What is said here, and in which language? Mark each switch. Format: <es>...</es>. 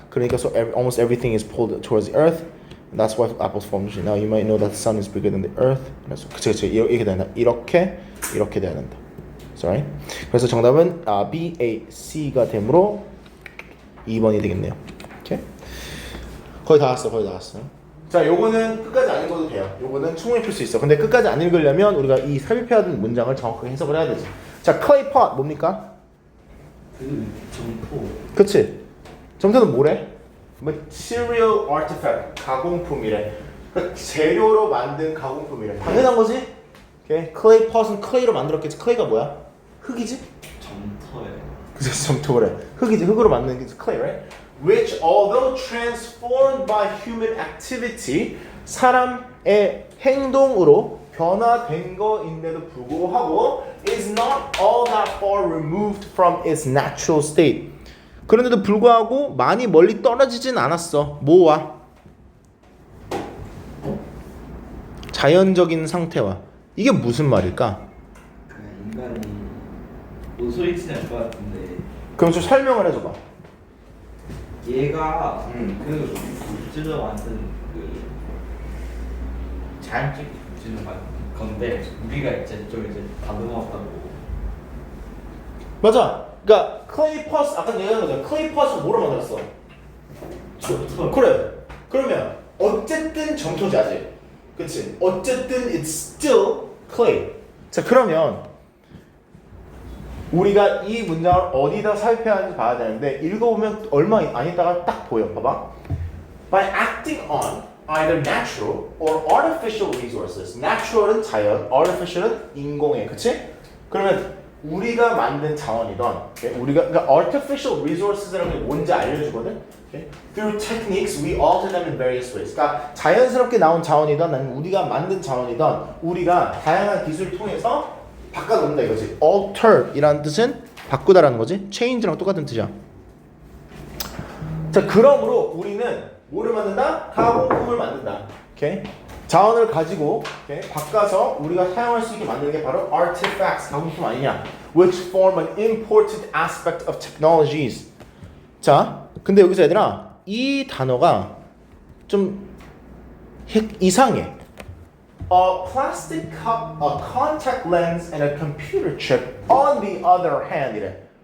<ko>그러니까</ko> <en>so almost everything is pulled towards the earth. And that's why apples form. Now you might know that the sun is bigger than the earth.</en> <ko>그치. 이렇게 된다. 이렇게 돼야 된다.</ko> <en>Sorry.</en> <ko>그래서 정답은 B, A, C가 되므로 2번이 되겠네요. 오케이? 거의 다 왔어. 자, 요거는 끝까지 안 읽어도 돼요. 요거는 충분히 풀 수 있어. 근데 끝까지 안 읽으려면 우리가 이 삽입해야 되는 문장을 정확하게 해석을 해야 되지. 자, clay pot 뭡니까? 점토. 그치? 점토는 뭐래?</ko> <en>Material artifact,</en> <ko>가공품이래. 그러니까 재료로 만든 가공품이래. 당연한 거지? 오케이? clay pot은 clay로 만들었겠지. clay가 뭐야? 흙이지? 점토예요. 그래서 점토래. 흙이지. 흙으로 만든 게 clay,</ko> <en>right? Which, although transformed by human activity,</en> <ko>사람의 행동으로 변화된 거인데도 불구하고</ko> <en>is not all that far removed from its natural state.</en> <ko>그런데도 불구하고 많이 멀리 떨어지진 않았어. 뭐와? 자연적인 상태와. 이게 무슨 말일까? 인간이 소리치는 알 것 같은데. 그럼 좀 설명을 해줘봐. 얘가 그 물질로 만든 그 자연적 물질로 만든 건데 우리가 이제 좀 이제 다듬었다고. 맞아. 그러니까 클레이 퍼스 아까 얘기한 거잖아. 클레이 퍼스 뭐로 만들었어? 점토. 그래. 그러면 어쨌든 점토지 아직. 그치? 어쨌든</ko> <en>it's still clay.</en> <ko>자, 그러면 우리가 이 문장을 어디다 삽입해야 하는지 봐야 되는데 읽어보면 얼마 안 있다가 딱 보여. 봐봐.</ko> <en>By acting on either natural or artificial resources.</en> <ko>Natural은 자연, artificial은 인공의, 그치? 그러면 우리가 만든 자원이던, okay? 우리가 그러니까 artificial resources라는 게 뭔지 알려주거든.</ko> <en>Okay? Through techniques, we alter them in various ways.</en> <ko>그러니까 자연스럽게 나온 자원이던, 아니면 우리가 만든 자원이던, 우리가 다양한 기술을 통해서 바꿔놓는다 이거지. Alter이라는 뜻은 바꾸다라는 거지. Change랑 똑같은 뜻이야. 자, 그러므로 우리는 뭐를 만든다? 가공품을 만든다. 오케이? 자원을 가지고 오케이? 바꿔서 우리가 사용할 수 있게 만드는 게 바로 artifacts, 가공품 아니냐?</ko> <en>Which form an important aspect of technologies.</en> <ko>자, 근데 여기서 얘들아, 이 단어가 좀 이상해.</ko> <en>A plastic cup, a contact lens, and a computer chip on the other hand</en> <ko>이래.</ko>